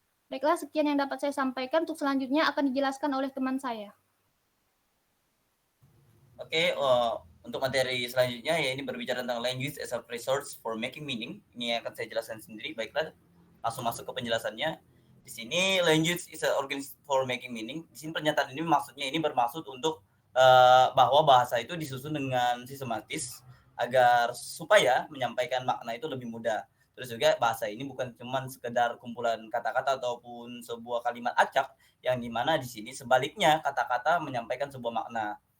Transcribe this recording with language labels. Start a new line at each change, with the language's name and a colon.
Indonesian: Baiklah, sekian yang dapat saya sampaikan. Untuk selanjutnya akan dijelaskan oleh teman saya. Oke, untuk materi selanjutnya ya ini berbicara tentang
English: language as a resource for making meaning.
Indonesian: Ini akan saya jelaskan sendiri. Baiklah, langsung masuk ke penjelasannya. Di sini
English: language is a organism for making meaning.
Indonesian: Di sini pernyataan ini maksudnya ini bermaksud untuk bahwa bahasa itu disusun dengan sistematis agar supaya menyampaikan makna itu lebih mudah. Terus juga bahasa ini bukan cuma sekedar kumpulan kata-kata ataupun sebuah kalimat acak, yang dimana di sini sebaliknya kata-kata menyampaikan sebuah makna.